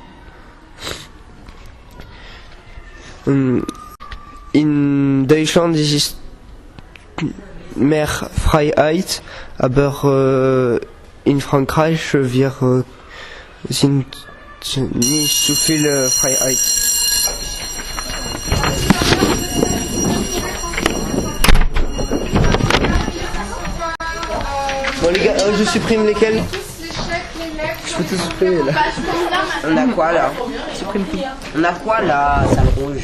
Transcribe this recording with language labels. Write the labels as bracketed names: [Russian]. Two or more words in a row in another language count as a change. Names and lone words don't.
[German] In Deutschland ist es mehr Freiheit, aber in Frankreich wir sind nicht so viel Freiheit. [French] Bon les gars, je supprime lesquels? Je peux tout supprimer là. On a quoi là? Supprime tout. On a quoi là, sale rouge?